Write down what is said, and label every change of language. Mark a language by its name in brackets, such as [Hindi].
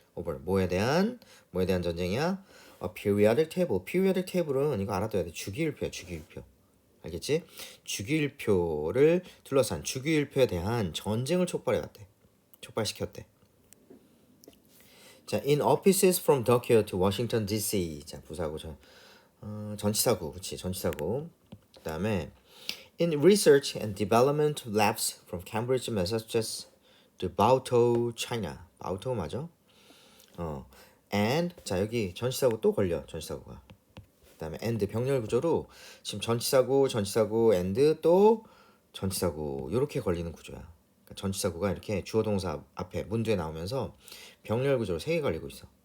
[Korean] over 뭐에 대한 전쟁이야? periodic table은 이거 알아둬야 돼. 주기율표야, 주기율표. 알겠지? 주기율표를 둘러싼 주기율표에 대한 전쟁을 촉발시켰대. [English] 자, in offices from Tokyo to Washington D.C. [Korean] 자, 부사고 전치사구, 그치? 전치사구. [English] 그다음에 in research and development labs from Cambridge, Massachusetts to Baotou, China. [Korean] 바오토우 맞아? and 자, 여기 전치사구 또 걸려. 전치사구가. 그다음에 and 병렬 구조로 지금 전치사구 and 또 전치사구 이렇게 걸리는 구조야. 그러니까 전치사구가 이렇게 주어 동사 앞에 문두에 나오면서 병렬 구조로 3개 걸리고 있어.